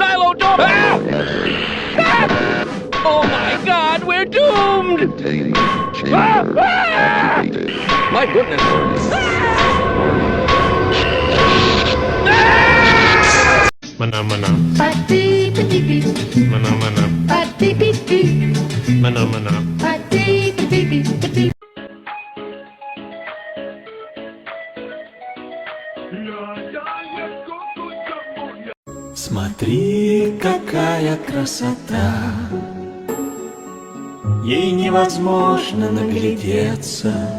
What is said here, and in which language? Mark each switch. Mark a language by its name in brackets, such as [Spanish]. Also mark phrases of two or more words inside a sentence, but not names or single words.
[English] don't! Ah! Ah! Oh my God, we're doomed! Containing chamber Ah! activated. My goodness! Mana-mana, Pati-piti-piti, mana-mana, pati-piti, mana-mana. pati-piti-piti. [Russian] Смотри, какая красота, ей невозможно наглядеться.